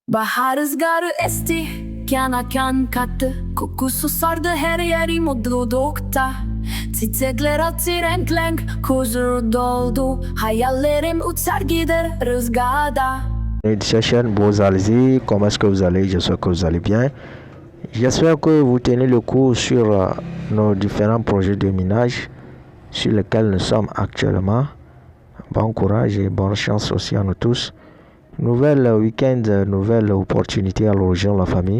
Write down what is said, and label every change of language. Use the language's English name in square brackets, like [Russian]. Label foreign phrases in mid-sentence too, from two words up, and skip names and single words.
[Turkish] Bahar rüzgarı esti, kana kan kattı. Kokusu sardı her yeri mutlulukta. Çiçekler açtı renk, huzur doldu. Hayallerim uçar gider rüzgarda. [French] Chers chaîne, vous allez, comment est-ce que vous allez? J'espère que vous allez bien. J'espère que vous tenez le coup sur nos différents projets de minage sur lesquels nous sommes actuellement. Bon courage et bonne chance aussi à nous tous. Nouvel week-end, nouvelle opportunité à l'horizon la famille.